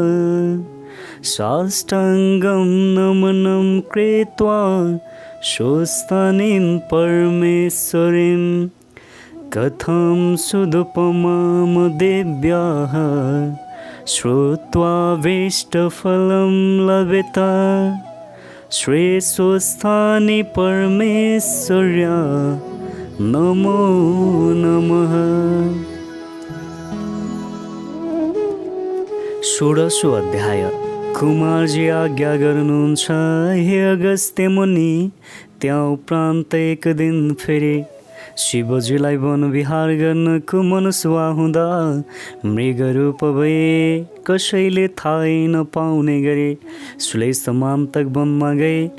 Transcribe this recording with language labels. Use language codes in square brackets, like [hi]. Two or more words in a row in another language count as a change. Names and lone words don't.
[sa] साष्टाङ्गं नमनं कृत्वा शोस्तानीं परमेश्वरीं कथं सुदुपमां देव्याः श्रुत्वा वेष्टफलं लभेत। श्रीस्वस्थानि परमेश्वर्या नमो नमः। षोडशो अध्याय। [ne] कुमारजी आज्ञा गर्नुहुन्छ, हे अगस्त्य मुनि। त्यहाँ उपरान्त एक दिन फेरि शिवजीलाई वनविहार गर्नको मनसुवा हुँदा मृगरूप भए कसैले थाहै नपाउने गरे श्लेषमान्तक वनमा गए।